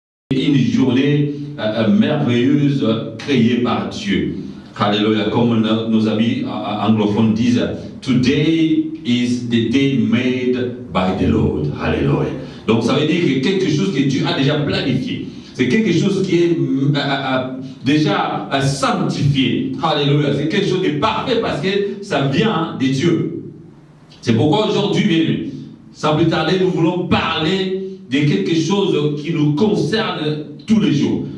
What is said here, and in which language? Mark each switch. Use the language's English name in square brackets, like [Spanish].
[French] Une journée merveilleuse créée par Dieu. Alléluia. Comme nos amis anglophones disent, [English] Today is the day made by the Lord. [French] Alléluia. Donc ça veut dire que quelque chose que Dieu a déjà planifié. C'est quelque chose qui est déjà sanctifié. Alléluia. C'est quelque chose de parfait parce que ça vient de Dieu. C'est pourquoi aujourd'hui, bien aimés, sans plus tarder, nous voulons parler de quelque chose qui nous concerne tous les jours.